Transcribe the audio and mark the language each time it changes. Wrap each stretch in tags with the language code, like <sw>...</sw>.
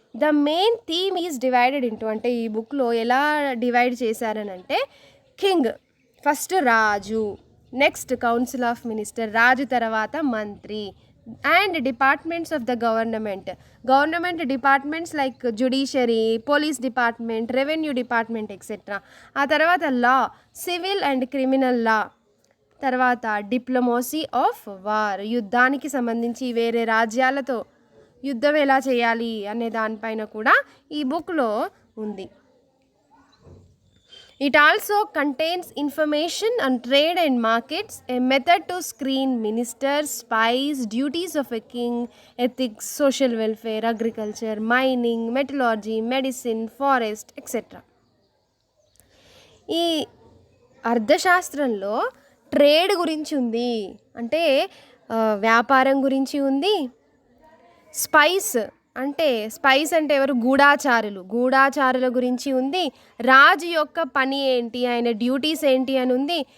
<en>the main theme is divided into,</en> <te>అంటే ఈ బుక్లో ఎలా divide చేశారనంటే,</te> <en>king first, రాజు, next council of minister,</en> <te>రాజు తర్వాత మంత్రి,</te> <en>And departments of the government departments like judiciary, police department, revenue department etcetera.</en> <te>ఆ తర్వాత లా, civil and criminal లా, తర్వాత diplomacy of war, యుద్ధానికి సంబంధించి వేరే రాజ్యాలతో యుద్ధం ఎలా చేయాలి అనే దానిపైన కూడా ఈ బుక్లో ఉంది.</te> <en>It also contains information on trade and markets, a method to screen ministers, spies, duties of a king, ethics, social welfare, agriculture, mining, metallurgy, medicine, forest, etc.</en> <te>ఈ అర్థశాస్త్రంలో ట్రేడ్ గురించి ఉంది, అంటే వ్యాపారం గురించి ఉంది. స్పైస్ అంటే ఎవరు? గూఢాచారుల గురించి ఉంది. రాజు యొక్క పని ఏంటి, ఆయన డ్యూటీస్ ఏంటి అని ఉంది.</te>